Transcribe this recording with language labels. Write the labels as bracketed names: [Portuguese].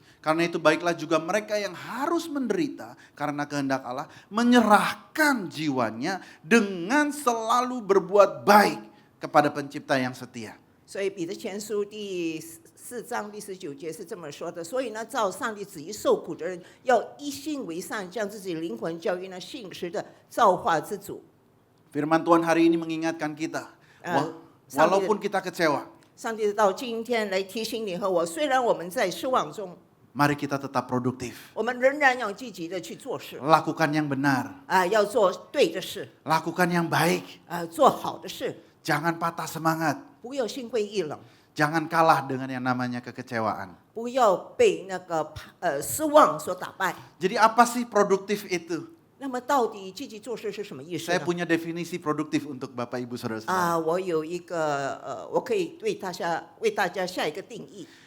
[Indonesian] karena itu baiklah juga mereka yang harus menderita karena kehendak Allah, menyerahkan jiwanya dengan selalu berbuat baik kepada pencipta yang setia. [Chinese] 所以彼得前书第4章第19节是这么说的。所以呢，照上帝旨意受苦的人，要一心为善，将自己灵魂交于那信实的造化之主。 [Indonesian] Firman Tuhan hari ini mengingatkan kita, walaupun kita kecewa, [Chinese] 上帝到今天来提醒你和我，虽然我们在失望中， [Indonesian] mari kita tetap produktif. [Chinese] 我们仍然要积极的去做事， [Indonesian] Lakukan yang benar, [Chinese] 要做对的事， [Indonesian] lakukan yang baik. [Chinese] 做好的事， [Indonesian] Jangan patah semangat, [Chinese] 不要心灰意冷， [Indonesian] jangan kalah dengan yang namanya kekecewaan. [Chinese] 不要被那个失望所打败。 [Indonesian] Jadi apa sih produktif itu? [Chinese] 那么到底积极做事是什么意思 [Indonesian] Saya [Chinese] 呢？ [Indonesian] punya definisi produktif untuk Bapak Ibu Saudara-saudara. [Chinese] 我有一个我可以为大家下一个定义。